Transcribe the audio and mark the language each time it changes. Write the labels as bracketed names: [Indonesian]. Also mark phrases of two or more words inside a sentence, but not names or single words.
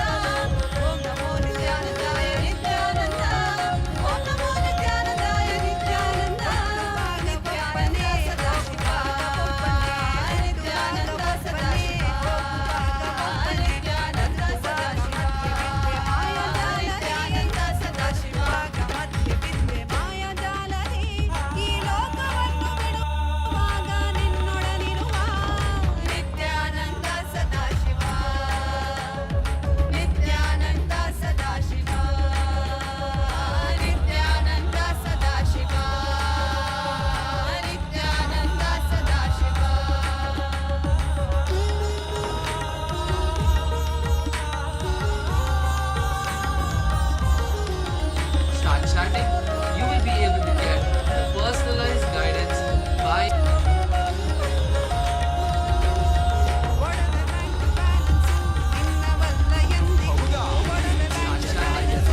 [Sanskrit] ओम नमो नित्यानंदाय नित्यानंदा ओम नमो नित्यानंदाय नित्यानंदा नित्यानंदा सदाशिवा नित्यानंदा सदाशिवा नित्यानंदा सदाशिवा नित्यानंदा सदाशिवा गमत्य विद्ये माया [Kannada] ಜಾಲಹಿ ಈ ಲೋಕವನ್ನು ಬಿಡುವಾಗ ನಿನ್ನೊಡನಿರುವ ನಿತ್ಯಾನಂದ ಸದಾಶಿವ ನಿತ್ಯಾನಂದ ಸದಾಶಿವ ನಿತ್ಯಾನಂದ ಸದಾಶಿವ ನಿತ್ಯಾನಂದ ಸದಾಶಿವ [English] Start chatting. You will be able to get the personalized guidance by [Kannada] ಒಡವೆ [English] bank balance [Kannada] ನಿನ್ನವಲ್ಲ ಎಂದಿಗೂ ಒಡವೆ [English] bank balance